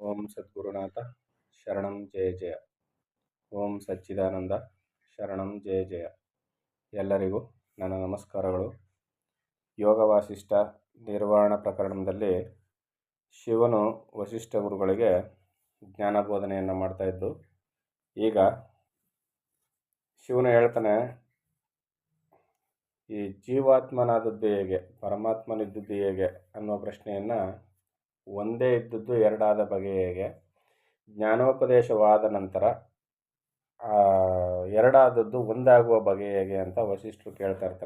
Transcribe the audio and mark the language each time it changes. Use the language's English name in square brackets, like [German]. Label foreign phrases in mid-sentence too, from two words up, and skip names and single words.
[Sanskrit] ಓಂ ಸದ್ಗುರುನಾಥ ಶರಣಂ ಜಯ ಜಯ. ಓಂ ಸಚ್ಚಿದಾನಂದ ಶರಣಂ ಜಯ ಜಯ. [Kannada] ಎಲ್ಲರಿಗೂ ನನ್ನ ನಮಸ್ಕಾರಗಳು. ಯೋಗ ವಾಸಿಷ್ಠ ನಿರ್ವಾಣ ಪ್ರಕರಣದಲ್ಲಿ ಶಿವನು ವಸಿಷ್ಠ ಗುರುಗಳಿಗೆ ಜ್ಞಾನ ಬೋಧನೆಯನ್ನು ಮಾಡ್ತಾಯಿದ್ದು, ಈಗ ಶಿವನು ಹೇಳ್ತಾನೆ, ಈ ಜೀವಾತ್ಮನಾದದ್ದು ಹೇಗೆ, ಪರಮಾತ್ಮನಿದ್ದದ್ದು ಹೇಗೆ ಅನ್ನೋ ಪ್ರಶ್ನೆಯನ್ನು, ಒಂದೇ ಇದ್ದದ್ದು ಎರಡಾದ ಬಗೆ ಹೇಗೆ, ಜ್ಞಾನೋಪದೇಶವಾದ ನಂತರ ಎರಡಾದದ್ದು ಒಂದಾಗುವ ಬಗೆ ಹೇಗೆ ಅಂತ ವಸಿಷ್ಠರು ಕೇಳ್ತಾ ಇರ್ತಾರೆ.